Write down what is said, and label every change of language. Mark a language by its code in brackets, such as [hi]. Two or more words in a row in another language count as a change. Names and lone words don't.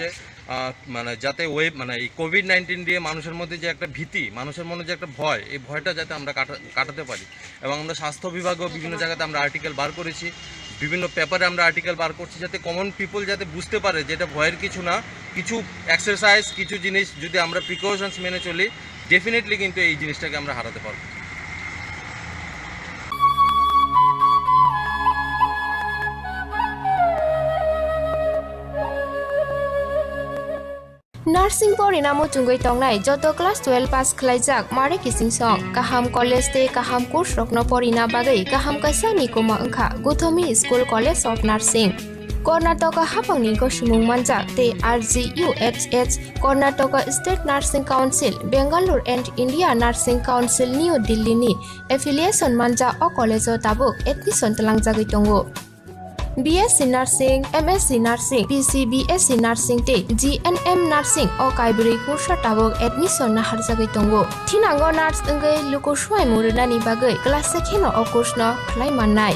[bn] যাতে এই কোভিড-19 দিয়ে মানুষের মধ্যে যে একটা ভীতি মানুষের মনে যে একটা ভয় এই ভয়টা যাতে আমরা কাটাতে পারি এবং আমরা স্বাস্থ্য বিভাগও বিভিন্ন জায়গাতে আমরা আর্টিকেল বার করেছি বিভিন্ন পেপারে আমরা আর্টিকেল বার করছি যাতে [en] common people [bn] যাতে বুঝতে পারে যে এটা ভয়ের কিছু না কিছু এক্সারসাইজ কিছু জিনিস যদি আমরা প্রিকশনস মেনে চলি ডেফিনেটলি কিন্তু এই জিনিসটাকে আমরা হারাতে পারবো [trp] Nursing pori namo chungoi tongnai joto [en] class 12 pass [trp] khlaijak mare kising song kaham college te kaham course rokno pori na bagai kaham kaisa ni kuma angkha Guthomi School College of Nursing Karnataka hapangni goshimung manjak te RGUHH Karnataka State Nursing Council Bangalore and India Nursing Council New Delhi ni affiliation manja o college o tabuk admission talangjagui tongo. BSc Nursing, MSc Nursing, BSc Nursing te GNM Nursing o kaibri kursa tabok admission na harjagui tongo. Thinango nurse engei lukuswai murunani bagai class 2 no o course no khlai mannai.